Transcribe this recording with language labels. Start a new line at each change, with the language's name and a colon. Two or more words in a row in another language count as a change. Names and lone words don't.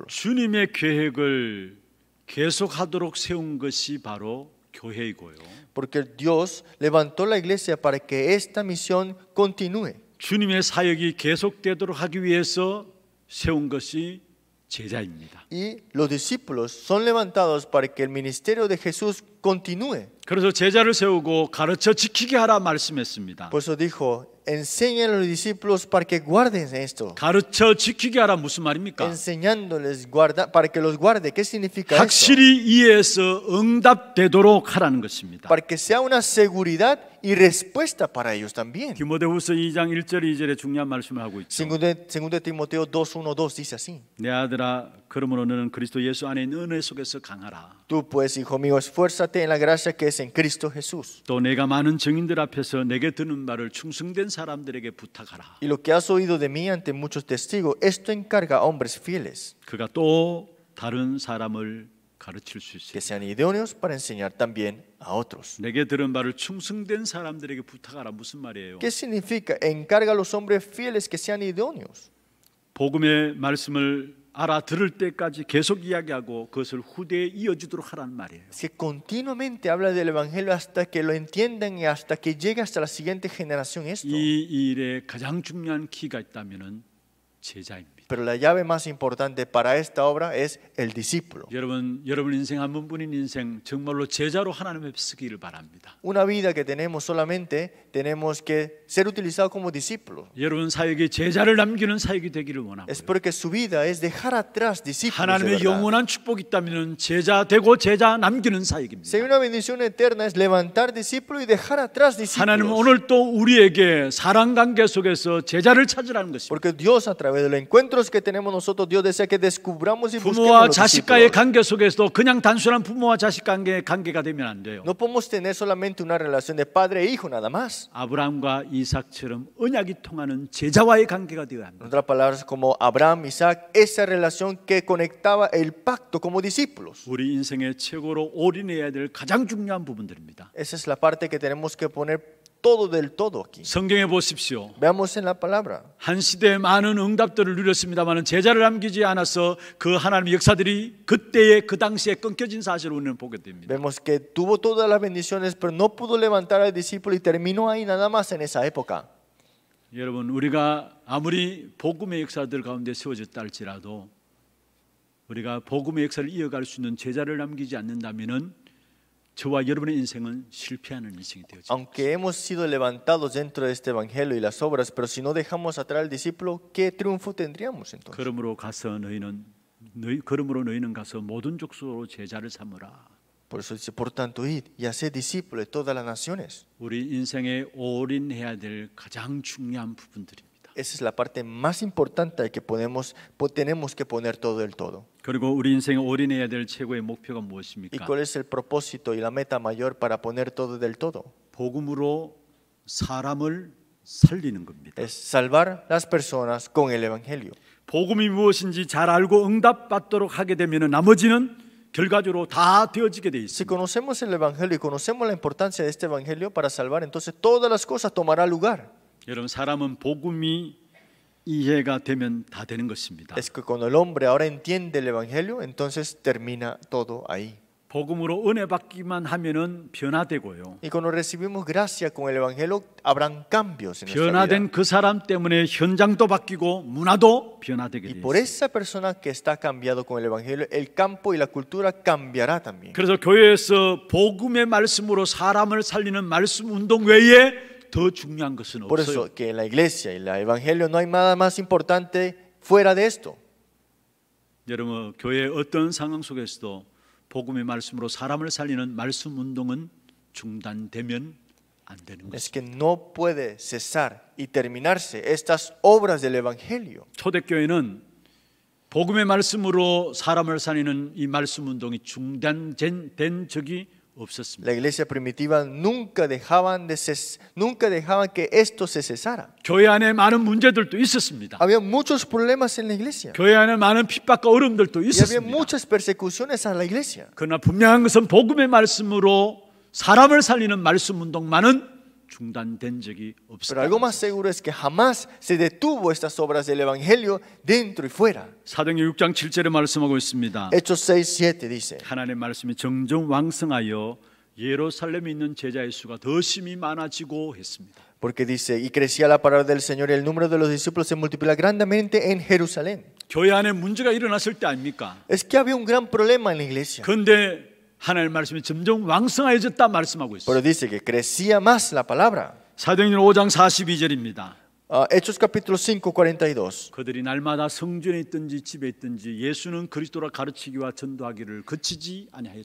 Korean: 주님의 계획을 계속하도록 세운 것이 바로 교회이고요.
Spanish: Porque Dios levantó la iglesia para que esta misión continúe.
Korean: 주님의 사역이 계속되도록 하기 위해서 세운 것이 제자입니다.
Spanish: Y los discípulos son levantados para que el ministerio de Jesús continúe.
Korean: 그래서 제자를 세우고 가르쳐 지키게 하라 말씀했습니다.
Spanish: Por eso dijo, enseñen a los discípulos para que guarden esto.
Korean: 가르쳐 지키게 하라 무슨 말입니까?
Spanish: Enseñándoles para que los guarde. ¿Qué significa esto?
Korean: 확실히 이해해서 응답되도록 하라는 것입니다.
Spanish: Para que sea una seguridad y respuesta para ellos también.
Korean: 디모데후서 2장 1절 2절에 중요한 말씀을 하고 있죠.
Spanish: Segundo Timoteo 2:1-2 dice así.
Korean: 내 아들아 그러므로 너는 그리스도 예수 안에 있는 은혜 속에서 강하라.
Spanish: Tú pues, hijo mío, esfuérzate en la gracia que es en Cristo Jesús.
Korean: 또 내가 많은 증인들 앞에서 내게 듣는 말을 충성된 사람들에게 부탁하라.
Spanish: Y lo que has oído de mí ante muchos testigos, esto encarga a hombres fieles,
Korean: 그가 또 다른 사람을 가르칠 수
Spanish: que
Korean: 있어요.
Spanish: sean idóneos para enseñar también a otros.
Korean: 내게 들은 말을 충성된 사람들에게 부탁하라 무슨 말이에요?
Spanish: ¿Qué significa? Encarga a los hombres fieles que sean idóneos.
Korean: 복음의 말씀을 알아들을 때까지 계속 이야기하고 그것을 후대에 이어지도록 하라는 말이에요.
Spanish: Es que continuamente habla del Evangelio hasta que lo entiendan y hasta que llegue hasta la siguiente generación esto.
Korean: 이 일에 가장 중요한 키가 있다면은 제자입니다.
Spanish: Pero la llave más importante para esta obra es el discípulo.
Korean: 여러분 인생 한 번뿐인 인생 정말로 제자로 하나님 앞에 쓰기를 바랍니다.
Spanish: Una vida que tenemos solamente tenemos que ser utilizados como discípulos.
Korean: 여러분 사역이 제자를 남기는 사역이 되기를 원하고요.
Spanish: Es porque su vida es dejar atrás discípulos de
Korean: 하나님의
Spanish: verdad.
Korean: 영원한 축복이 있다면 제자 되고 제자 남기는 사역입니다.
Spanish: Si hay una bendición eterna es levantar discípulos y dejar atrás
Korean: 하나님은
Spanish: discípulos.
Korean: 오늘 또 우리에게 사랑 관계 속에서 제자를 찾으라는 것입니다.
Spanish: Porque Dios a través del encuentro encuentros que tenemos nosotros, Dios desea que descubramos y busquemos
Korean: 부모와
Spanish: los
Korean: 자식과의
Spanish: discípulos.
Korean: 관계 속에서도 그냥 단순한 부모와 자식 관계가 되면 안 돼요.
Spanish: No podemos tener solamente una relación de padre e hijo nada más.
Korean: 아브라함과 이삭처럼 언약이 통하는 제자와의 관계가 되어야
Spanish: En
Korean: 합니다.
Spanish: otras palabras, como Abraham, Isaac, esa relación que conectaba el pacto como discípulos.
Korean: 우리 인생의 최고로 올인해야 될 가장 중요한 부분들입니다.
Spanish: Esa es la parte que tenemos que poner todo del todo aquí.
Korean: 성경에 보십시오.
Spanish: Veamos en la palabra.
Korean: 한 시대에 많은 응답들을 누렸습니다만 제자를 남기지 않아서 그 하나님의 역사들이 그때에 그 당시에 끊겨진 사실을 우리는 보게 됩니다.
Spanish: Vemos que tuvo todas las bendiciones, pero no pudo levantar al discípulo y terminó ahí nada más en esa época.
Korean: 여러분, 우리가 아무리 복음의 역사들 가운데 세워졌다 할지라도 우리가 복음의 역사를 이어갈 수 있는 제자를 남기지 않는다면은 저와 여러분의 인생은 실패하는 인생이 되어집니다.
Spanish: Aunque hemos sido levantados dentro de este evangelio y las obras, pero si no dejamos atrás al discípulo, ¿qué triunfo tendríamos entonces?
Korean: 그러므로 너희는 가서 모든 족속으로 제자를 삼으라.
Spanish: Por eso dice, por tanto, id y haced discípulos de todas las naciones.
Korean: 우리 인생에 올인해야 될 가장 중요한 부분들입니다.
Spanish: Esa es la parte más importante que tenemos que poner todo del todo.
Korean: 그리고 우리 인생에 올인해야 될 최고의 목표가
Spanish: ¿Y
Korean: 무엇입니까?
Spanish: cuál es el propósito y la meta mayor para poner todo del todo?
Korean: 복음으로 사람을 살리는 겁니다.
Spanish: Es salvar las personas con el evangelio.
Korean: 복음이 무엇인지 잘 알고 응답받도록 하게 되면 나머지는 결과적으로 다 되어지게 돼
Spanish: Si
Korean: 있습니다.
Spanish: conocemos el evangelio y conocemos la importancia de este evangelio para salvar, entonces todas las cosas tomarán lugar.
Korean: 여러분, 사람은 복음이 이해가 되면 다 되는 것입니다.
Spanish: Es que cuando el hombre ahora entiende el evangelio, entonces termina todo ahí.
Korean: 복음으로 은혜 받기만 하면은 변화되고요.
Spanish: Y cuando recibimos gracia con el evangelio, habrán cambios en nuestra vida.
Korean: 변화된 그 사람 때문에 현장도 바뀌고 문화도 변화되게
Spanish: Y
Korean: 돼요.
Spanish: por esa persona que está cambiado con el evangelio, el campo y la cultura cambiará también.
Korean: 그래서 교회에서 복음의 말씀으로 사람을 살리는 말씀 운동 외에 더 중요한 것은
Spanish: Por
Korean: 없어요.
Spanish: eso que en la iglesia y el evangelio no hay nada más importante fuera de esto.
Korean: 여러분, 교회의 어떤 상황 속에서도 복음의 말씀으로 사람을 살리는 말씀 운동은 중단되면 안 되는
Spanish: Es
Korean: 것입니다.
Spanish: que no puede cesar y terminarse estas obras del evangelio.
Korean: 초대교회는 복음의 말씀으로 사람을 살리는 이 말씀 운동이 중단된 적이 없었습니다.
Spanish: La iglesia primitiva nunca dejaban que esto se cesara.
Korean: 교회 안에 많은 문제들도 있었습니다.
Spanish: Había muchos problemas en la iglesia.
Korean: 교회 안에 많은 핍박과 어려움들도
Spanish: Y había
Korean: 있었습니다.
Spanish: muchas persecuciones a la iglesia.
Korean: 그러나 분명한 것은 복음의 말씀으로 사람을 살리는 말씀 운동만은 중단된 적이
Spanish: Pero algo
Korean: 없습니다.
Spanish: más seguro es que jamás se detuvo estas obras del evangelio dentro y fuera.
Korean: 사도행전 6장 7절에 말씀하고 있습니다.
Spanish: Hechos 6:7 dice:
Korean: 하나님의 말씀이 점점 왕성하여 예루살렘에 있는 제자의 수가 더 심히 많아지고 했습니다.
Spanish: Porque dice, y crecía la palabra del Señor y el número de los discípulos se multiplicaba grandemente en Jerusalén.
Korean: 교회 안에 문제가 일어났을 때 아닙니까?
Spanish: Es que había un gran problema en la iglesia.
Korean: 그런데 하나님의 말씀이 점점 왕성해졌다 말씀하고 있어요.
Spanish: Pero dice que crecía más la palabra.
Korean: 사도행전 5장 42절입니다.
Spanish: Hechos capítulo 5, 42.
Korean: 그들이 날마다 성전에 있든지 집에 있든지 예수는 그리스도라 가르치기와 전도하기를 그치지 아니하였다.